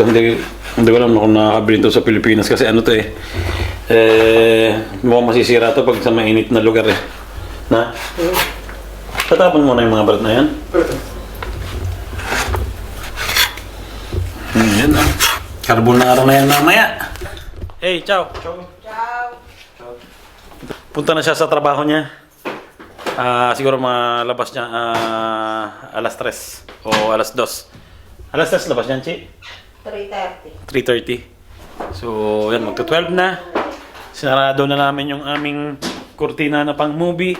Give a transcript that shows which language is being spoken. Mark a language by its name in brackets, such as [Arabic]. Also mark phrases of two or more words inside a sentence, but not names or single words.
[Filipino] Hindi ko alam kung nakakabili ito sa Pilipinas kasi ano to mukhang masisira to pag sa mainit na lugar Na? Tatapon mo na yung mga balat na yan. Yan na. Carbonara na yan mamaya. [Italian] Hey, ciao. Ciao. [Filipino] Punta na siya sa trabaho niya. Siguro malabas niya alas 3 o alas 2. Alas 3 labas niyan, Chi? 3:30. 3:30. So, yan, magto-12 na. Sinarado na namin yung aming kurtina na pang movie.